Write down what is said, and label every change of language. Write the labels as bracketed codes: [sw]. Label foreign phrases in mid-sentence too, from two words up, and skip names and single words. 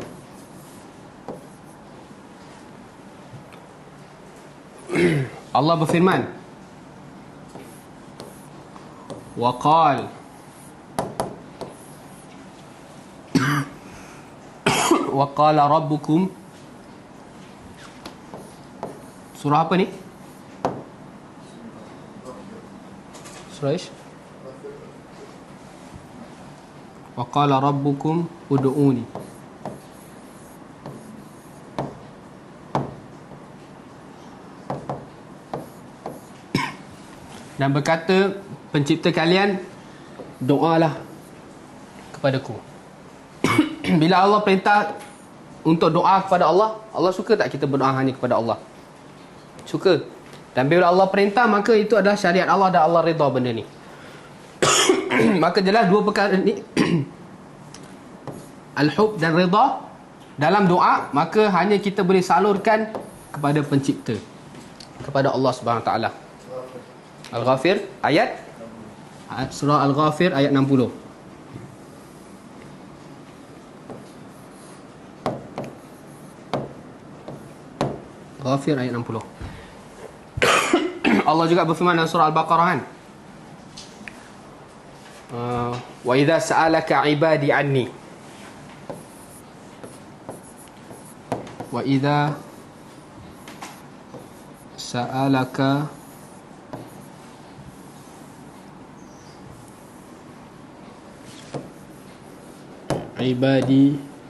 [ms] Allah berfirman, [ar] وقال وقال ربكم. [ms] Surah apa ni? Surah ish? [ar] وقال ربكم ادعوني. [ms] Dan berkata pencipta kalian, doalah kepadaku. Bila Allah perintah untuk doa kepada Allah, Allah suka tak kita berdoa hanya kepada Allah? Suka. Dan bila Allah perintah, maka itu adalah syariat Allah dan Allah redha benda ni. Maka jelas dua perkara ni al-hub dan redha dalam doa, maka hanya kita boleh salurkan kepada pencipta, kepada Allah [ar] سبحانه وتعالى. [ms] Al-Ghafir ayat surah Al-Ghafir ayat 60. Ghafir ayat 60. Allah juga berfirman dalam surah Al-Baqarah kan, [ar] وإذا سألك عبادي عني، وإذا سألك عبادي